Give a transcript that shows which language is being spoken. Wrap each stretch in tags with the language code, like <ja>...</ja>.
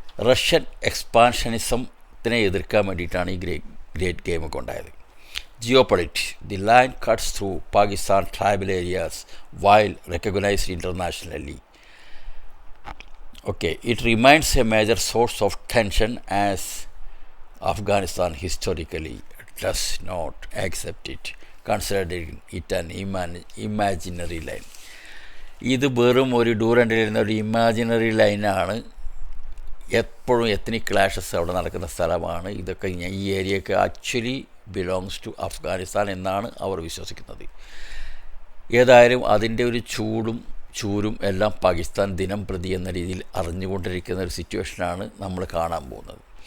<ml>Russian എക്സ്പാൻഷനിസത്തിനെ എതിർക്കാൻ വേണ്ടിയിട്ടാണ് ഈ ഗ്രേറ്റ് ഗെയിമൊക്കെ ഉണ്ടായത്.</ml> <en>ജിയോപൊളിറ്റ് the line cuts through Pakistan tribal areas while recognized internationally. Okay, it remains a major source of tension as Afghanistan historically does not accept it, considering it an imaginary line.</en> <ml>ഇത് വെറും ഒരു Durand line, ഒരു imaginary ലൈനാണ് എപ്പോഴും ethnic clashes അവിടെ നടക്കുന്ന സ്ഥലമാണ്. ഇതൊക്കെ ഈ ഏരിയയൊക്കെ</ml> <en>actually belongs to</en> <ml>അഫ്ഗാനിസ്ഥാൻ എന്നാണ് അവർ വിശ്വസിക്കുന്നത്. ഏതായാലും അതിൻ്റെ ഒരു ചൂരും എല്ലാം പാകിസ്ഥാൻ ദിനം പ്രതി എന്ന രീതിയിൽ അറിഞ്ഞുകൊണ്ടിരിക്കുന്ന ഒരു സിറ്റുവേഷനാണ് നമ്മൾ കാണാൻ പോകുന്നത്.</ml>